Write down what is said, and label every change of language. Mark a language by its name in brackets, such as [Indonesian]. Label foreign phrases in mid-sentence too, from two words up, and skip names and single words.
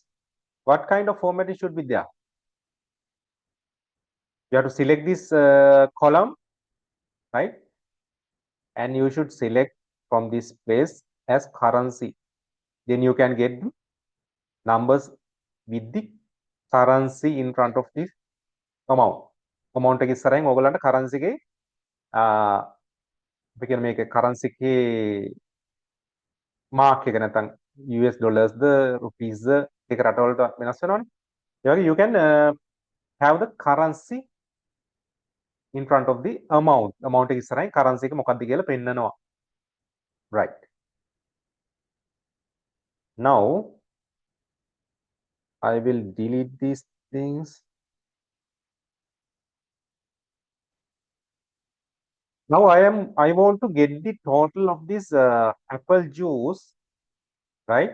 [English] What kind of formatting should be there? You have to select this column, right? and you should select from this place as currency. Then you can get the numbers with the currency in front of this amount [Sinhala] එක ඉස්සරහින් ඔයගලන්ට currency එකේ අපි කියන මේක currency එකේ mark එක නැත්නම් [English] US dollars [Sinhala] ද rupees ද ඒක රටවලට වෙනස් වෙනවනේ. ඒ වගේ [English] you can have the currency in front of the amount [Sinhala] එක ඉස්සරහින් currency එක මොකක්ද කියලා පෙන්නනවා. [English] Right. Now I will delete these things. Now I want to get the total of this apple juice, right?